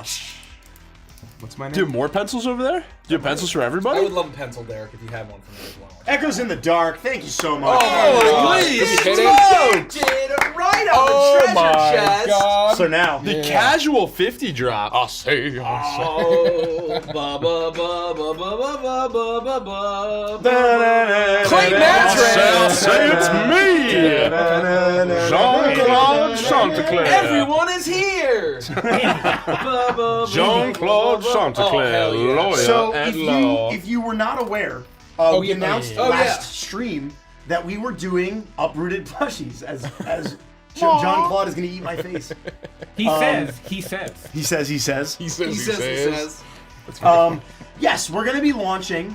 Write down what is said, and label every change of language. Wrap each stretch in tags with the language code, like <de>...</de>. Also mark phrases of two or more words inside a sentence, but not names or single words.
<en>What's my name? Do you have more pencils over there? Do you have pencils for I everybody? would love a pencil, Derek, if you had one for me as well. Echoes in the dark. Thank you so much. Oh, Are you please! kidding? Did it right on Oh the treasure my chest. God. So now, The casual 50 drop. I'll say. Oh, ba ba ba ba ba ba ba ba ba ba. Clayton Madrid. Say it's me! Jean-Claude Chanticleer. Everyone is here. Ba, ba, Jean-Claude ba, ba, ba. Chanticleer, Oh, hell yeah. lawyer so at if law. you were not aware, we yeah, announced yeah, yeah. last stream that we were doing uprooted plushies as John Claude is going to eat my face. He says. He says. He says. He says, he says. Yes, we're going to be launching.</en>